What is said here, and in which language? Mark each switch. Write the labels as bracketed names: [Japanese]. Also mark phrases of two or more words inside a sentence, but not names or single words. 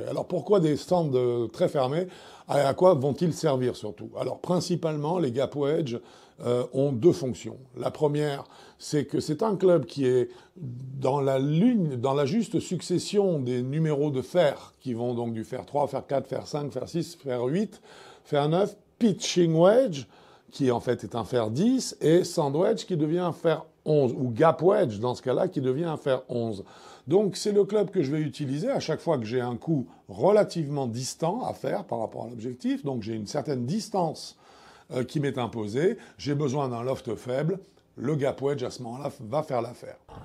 [French] Alors pourquoi des stands très fermés? À quoi vont-ils servir surtout? Alors principalement, les [English] gap wedge [French] ont deux fonctions. La première, c'est que c'est un club qui est dans la juste succession des numéros de fer, qui vont donc du fer 3, fer 4, fer 5, fer 6, fer 8, fer 9, [English] pitching wedge, [French] qui en fait est un fer 10, et sandwich qui devient un fer 11, ou [English] gap wedge [French] dans ce cas-là qui devient un fer 11. Donc c'est le club que je vais utiliser à chaque fois que j'ai un coup relativement distant à faire par rapport à l'objectif, donc j'ai une certaine distance qui m'est imposée, j'ai besoin d'un loft faible, le [English] gap wedge [French] à ce moment-là va faire l'affaire.